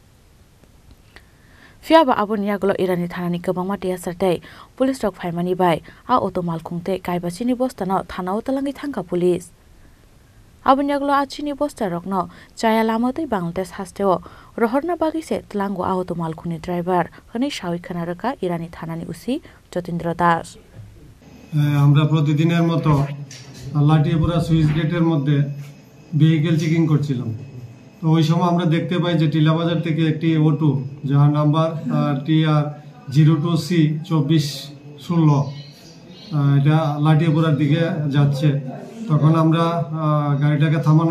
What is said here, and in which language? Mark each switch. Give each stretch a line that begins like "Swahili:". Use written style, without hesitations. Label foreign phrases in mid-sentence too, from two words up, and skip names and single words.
Kok Borok: fiaba Abunyagolo Irani thanani kabangma tiasarte police rok phaimani bai a automal khungte kaiba chini bosta no thana otalangi thangka police Abunyaglo achini bosta rokno chaya lamotei Bangladesh hasteo rohorna bagise tlango automal khuni driver honi shawi khanaraka Irani thanani usi Jotindra Das
Bangla: আমরা প্রতিদিনের মতো লাটিয়াপুরা সুইচ গেটের মধ্যে
English: vehicle checking
Bangla: করছিলাম তো ওই সময় আমরা দেখতে পাই যে টিলাবাজার থেকে একটি অটো যার নাম্বার TR02C 2416 এটা লাটিয়াপুরার দিকে যাচ্ছে তখন আমরা গাড়িটাকে থামানোর